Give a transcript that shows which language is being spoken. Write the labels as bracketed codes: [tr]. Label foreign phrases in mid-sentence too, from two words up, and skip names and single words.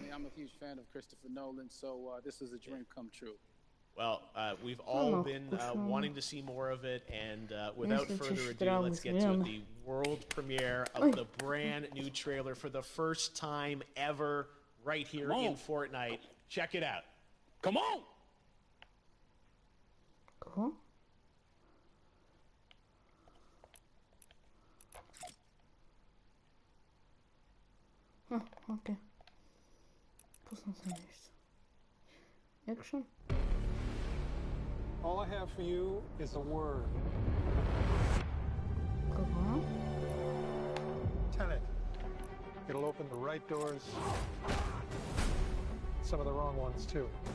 [en] I'm a huge fan of Christopher Nolan, so this is a dream come true. Well, we've all been wanting to see more of it, and without further ado, let's get to it. The world premiere of the brand new trailer for the first time ever right here in Fortnite. Check it out. Come on! [bg] Какво? Окей. Пусна съм нещо. [en] Action. All I have for you is a word. [bg] Какво? [en] Tenet. It'll open the right doors, some of the wrong ones too.